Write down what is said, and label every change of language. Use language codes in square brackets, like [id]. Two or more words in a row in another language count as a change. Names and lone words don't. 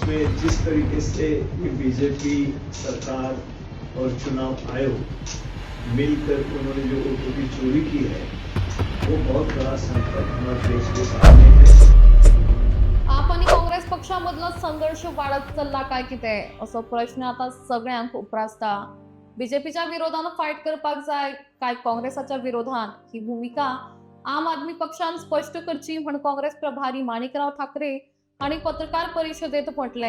[hi] उसमें जिस तरीके से ये बीजेपी सरकार और चुनाव आयोग मिलकर उन्होंने जो वोटों की चोरी की है वो बहुत बड़ा संकट हमारे देश के सामने है। [kok] आप आणि काँग्रेस पक्षामधला संघर्ष वाढत चालला काय कितें असो प्रश्न आता सगळ्यांक उपरासता। बीजेपीच्या विरोधात फायट करपाक जाय काय काँग्रेसाच्या विरोधात ही भूमिका आम आदमी पक्षान स्पष्ट करची म्हण काँग्रेस प्रभारी माणिकराव ठाकरे आणि पत्रकार परिषदेत म्हटले।